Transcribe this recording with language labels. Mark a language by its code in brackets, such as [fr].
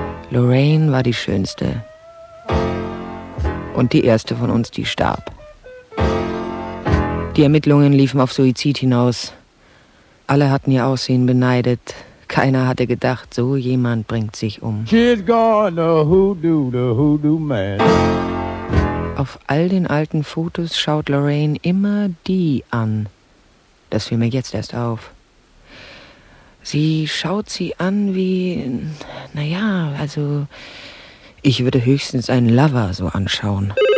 [de] Lorraine war die schönste. Und die erste von uns, die starb. Die Ermittlungen liefen auf Suizid hinaus. Alle hatten ihr Aussehen beneidet. Keiner hatte gedacht, so jemand bringt sich um. [en] She's gone, the hoodoo man. [de] Auf all den alten Fotos schaut Lorraine immer die an. Das fiel mir jetzt erst auf. Sie schaut sie an wie, naja, also, ich würde höchstens einen Lover so anschauen.